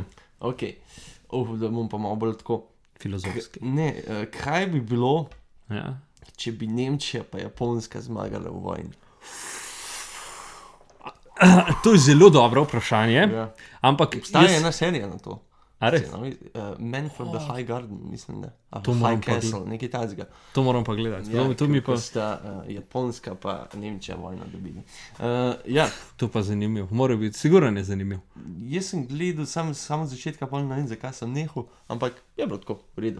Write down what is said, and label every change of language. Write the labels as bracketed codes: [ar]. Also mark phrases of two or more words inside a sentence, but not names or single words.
[sl] Ok. Da bom pa malo bolj tako. Filozofski. Ne, kaj bi bilo, Ja. če bi Nemčija pa Japonska zmagala v vojni? To je zelo dobro vprašanje, Ja. ampak Obstaja ena serija na to. A res? [en] Man from the High Garden, [sl] mislim, da. To moram High pa Castle, nekaj takega. To moram pa gledati. Ja, To mi pa, ko sta Japonska pa Nemčija vojno dobili. Ja, to pa zanimivo. Mora biti, sigurno je zanimiv. jaz sem gledal samo od začetka, pa ne vem, zakaj sem nehal, ampak je bilo tako, v redu.